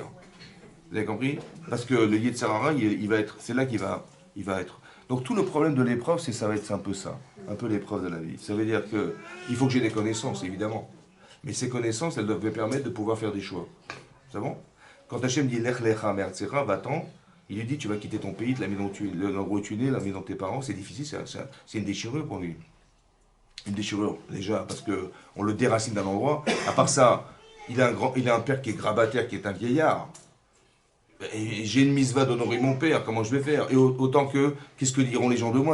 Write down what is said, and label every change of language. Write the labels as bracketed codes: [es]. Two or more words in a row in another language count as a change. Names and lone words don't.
[fr] Vous avez compris? Parce que le [he] יצר הרע, [fr] c'est là qu'il va être. Donc tout le problème de l'épreuve, ça va être un peu ça, un peu l'épreuve de la vie. Ça veut dire qu'il faut que j'ai des connaissances, évidemment. Mais ces connaissances, elles doivent me permettre de pouvoir faire des choix. C'est bon? Quand Hachem dit [he] לך לך מארצך, [fr] va-t'en, il lui dit tu vas quitter ton pays, la maison l'endroit où tu es né, la maison de tes parents, c'est difficile, c'est une déchirure pour lui. Une déchirure, déjà, parce qu'on le déracine d'un endroit. À part ça, il a un père qui est grabataire, qui est un vieillard. Et j'ai une misva d'honorer mon père, comment je vais faire? Et autant qu'est-ce que diront les gens de moi?